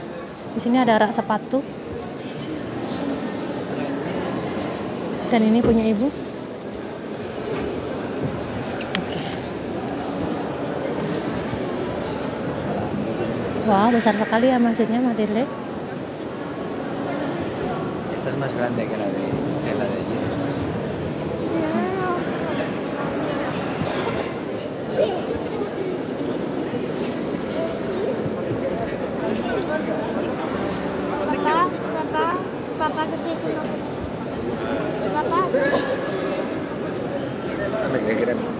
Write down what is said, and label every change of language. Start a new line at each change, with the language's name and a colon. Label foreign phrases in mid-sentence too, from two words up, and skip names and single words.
Indonesian: Di sini ada rak sepatu. Dan ini punya ibu. Oke. Wah, besar sekali ya masjidnya, Matilde.
Spanish: Esta es más grande que la de allí.
Indonesian: Papa ke situ. Papa.
Spanish: Dame que queremos.